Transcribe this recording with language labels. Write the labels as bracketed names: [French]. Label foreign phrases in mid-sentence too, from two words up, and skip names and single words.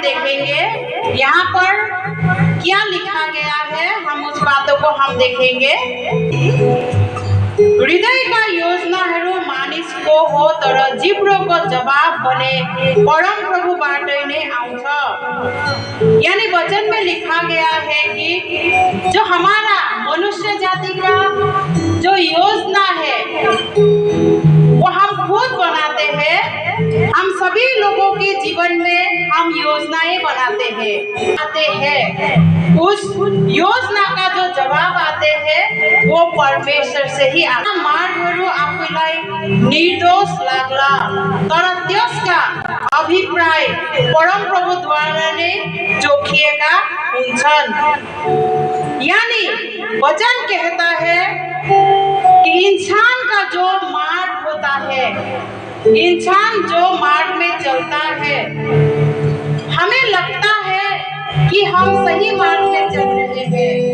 [Hindi] देखेंगे यहाँ पर क्या लिखा गया है, हम उस बातों को हम देखेंगे। [Nepali] हृदयका योजनाहरू मानिसको हो तर जिब्रोको जवाब भने परम प्रभुबाट नै आउँछ। [Hindi] यानी वचन में लिखा गया है कि जो हमारा मनुष्य जाति का जो योजना है वो हम खुद बनाते हैं। हम सभी लोगों के जीवन में हम योजनाएं बनाते हैं। उस योजना का जो जवाब आते हैं वो परमेश्वर से ही आता। [Nepali] मार्गहरू आफूलाई निर्दोष लाग्ला तर त्यसका अभिप्राय परम प्रभुद्वारा नै जोखिएका हुन्छन्। [Hindi] यानी वचन कहता है कि इंसान का जो मार्ग होता है, इंसान जो मार्ग में चलता है, हमें लगता है कि हम सही मार्ग में चल रहे हैं,